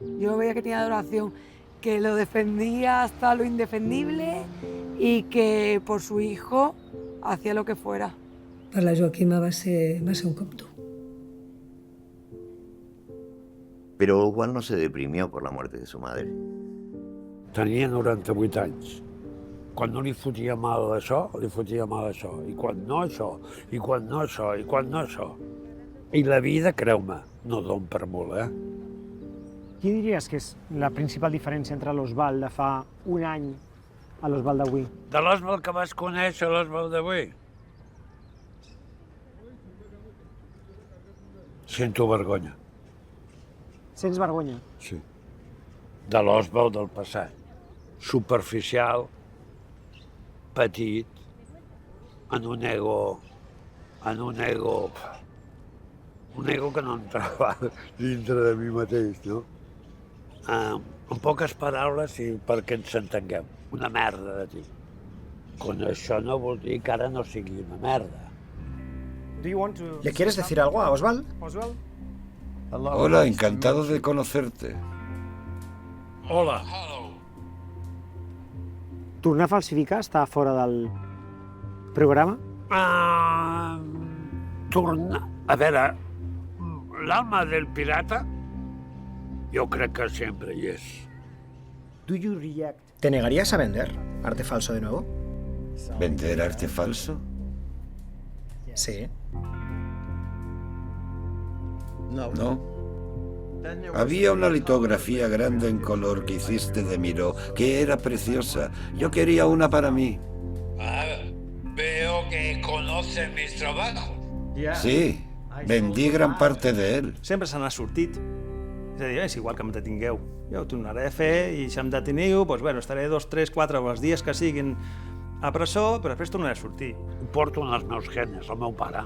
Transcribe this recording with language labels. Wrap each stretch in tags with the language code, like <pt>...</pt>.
<es>Yo veía que tenía adoración, que lo defendía hasta lo indefendible y que por su hijo hacía lo que fuera.</es> <ca>Per la Joaquima va ser un cop dur.</ca> <es>Pero Oswald no se deprimió por la muerte de su madre.</es> <ca>Tenia 98 anys. Quan no li fotia mal això, li fotia mal això. I quan no això, i quan no això, i quan no això. I la vida, creu-me, no don per molt, Qui diries que és la principal diferència entre l'Oswald de fa un any a l'Oswald d'avui? De l'Oswald que vas conèixer, l'Oswald d'avui? Sento vergonya. Sents vergonya? Sí. De l'Oswald del passat. Superficial, petit, en un ego que no entrava dintre de mi mateix, no? En poques paraules, i perquè ens entenguem, una merda de ti. Con això no vol dir que ara no sigui una merda.</ca> <es>¿Le quieres decir algo a Oswald? Hola, encantado de conocerte. Hola.</es> <ca>Tornar a falsificar està fora del programa? Tornar... A veure,</ca> <es>l'alma del pirata yo creo que siempre y es. ¿Te negarías a vender arte falso de nuevo? ¿Vender arte falso? Sí. No. Había una litografía grande en color que hiciste de Miró, que era preciosa. Yo quería una para mí. Veo que conoces mis trabajos. Sí, vendí gran parte de él.</es> <ca>Sempre se n'ha sortit. És a dir, és igual que em detingueu. Jo ho tornaré a fer i si em deteniu, doncs, bueno, estaré 2, 3, 4 els dies que siguin a presó, però després tornaré a sortir. Porto en els meus genes, el meu pare.</ca>